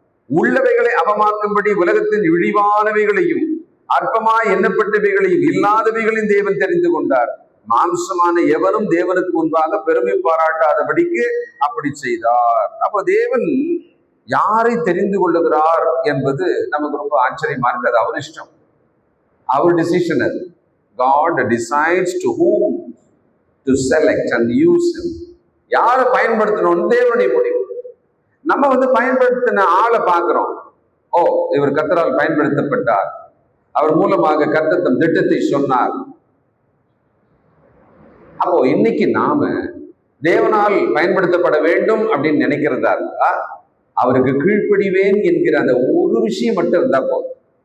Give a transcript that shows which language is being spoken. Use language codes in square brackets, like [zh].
[ta] உள்ளவைகளை அவமாக்கும்படி உலகத்தின் இழிவானவைகளையும் அற்பமாய் எண்ணப்பட்டவைகளையும் இல்லாதவைகளையும் தேவன் தெரிந்து கொண்டார். மாம்சமான எவனும் தேவனுக்கு முன்பாக பெருமை பாராட்டாதபடிக்கு அப்படி செய்தார். அப்போ தேவன் யாரை தெரிந்து கொள்ளுகிறார் என்பது நமக்கு ரொம்ப ஆச்சரியமா இருக்கு. அது அவர் இஷ்டம், அவர் டிசிஷன். [en] அது God decides to whom to select and use him. [ta] யாரை பயன்படுத்தணும்னு தேவனுடைய முடிவு. நம்ம பயன்படுத்தின ஆளை பார்க்கிறோம். ஓ, இவர் கர்த்தரால் பயன்படுத்தப்பட்டார், அவர் மூலமாக கர்த்தர் தம் திட்டத்தை சொன்னார். அப்போ இன்னைக்கு நாம தேவனால் பயன்படுத்தப்பட வேண்டும் அப்படின்னு நினைக்கிறதா இருந்தா அவருக்கு கீழ்ப்படிவேன் என்கிற அந்த ஒரு விஷயம் மட்டும் இருந்தா போதும்.